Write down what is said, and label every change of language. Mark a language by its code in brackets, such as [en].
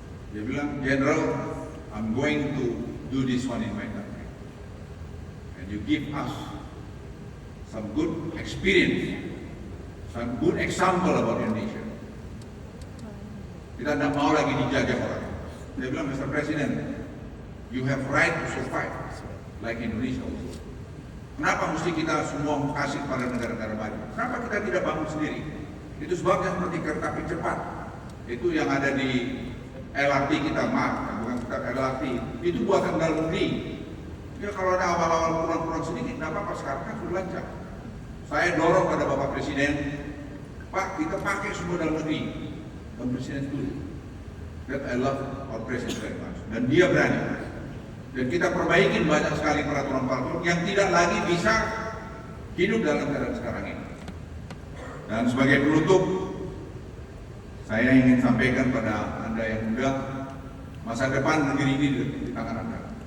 [id] Dia bilang, [en] General, I'm going to do this one in my country. And you give us some good experience, some good example about Indonesia. [id] Kita tidak mau lagi dijajah orang. Dia bilang, Mr. [en] President, you have right to survive, like Indonesia also. [id] Kenapa mesti kita semua kasih pada negara-negara maju? Kenapa kita tidak bangun sendiri? Itu sebabnya seperti kereta api cepat. Itu yang ada di LRT kita, bukan kita LRT. Itu buatan dalam negeri. Ya kalau ada awal-awal kurang-kurang sedikit, tidak apa-apa, sekarang kan sudah lancar. Saya dorong pada Bapak Presiden, Pak, kita pakai semua dalam negeri. Dan Presiden setuju. [en] That I love our President very much. [id] Dan dia berani. Dan kita perbaikin banyak sekali peraturan-peraturan yang tidak lagi bisa hidup dalam keadaan sekarang ini. Dan sebagai penutup, saya ingin sampaikan pada Anda yang muda, masa depan negeri ini di tangan Anda.